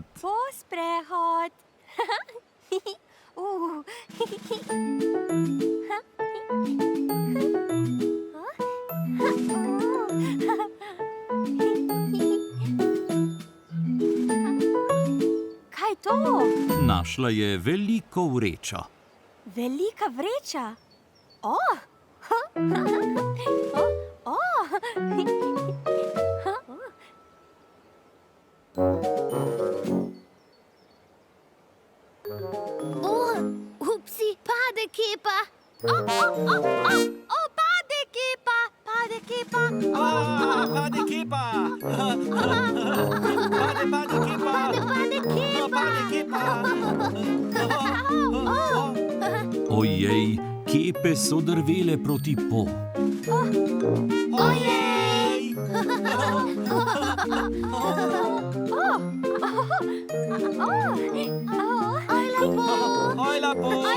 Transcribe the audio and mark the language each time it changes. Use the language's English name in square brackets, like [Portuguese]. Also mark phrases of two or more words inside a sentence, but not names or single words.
[Slovenian] Po sprehod. Kaj je to? Našla je veliko vrečo. Velika vreča. Upsi, pade kepa. Pade kepa. Pade kepa. Pade kepa. Pade kepa. Pade kepa. Ojej, kepe so drvele proti Po. Ojej! Ojla po.